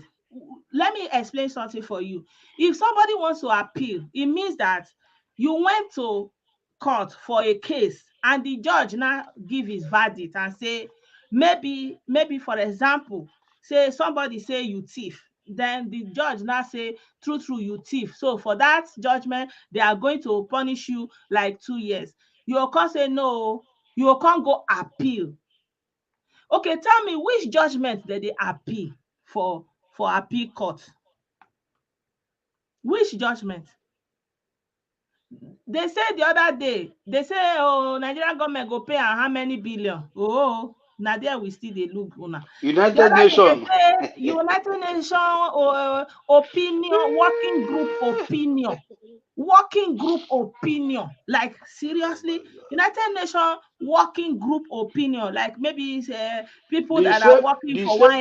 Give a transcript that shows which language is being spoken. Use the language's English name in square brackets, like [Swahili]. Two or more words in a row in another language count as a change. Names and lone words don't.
[Nigerian Pidgin] Let me explain something for you. If somebody wants to appeal, it means that you went to court for a case and the judge now give his verdict and say, maybe for example, say somebody say you thief, then the judge now say true you thief, so for that judgment they are going to punish you like 2 years. You can't say no, you can't go appeal. Okay, tell me which judgment did they appeal for appeal court? Which judgment? They say the other day, they say, oh, Nigerian government go pay am how many billion? Oh, na there we still dey look una. The United other day they Nations. say United Nations opinion, working group opinion. Like seriously, United Nations working group opinion. Like maybe people The that are same, working the for same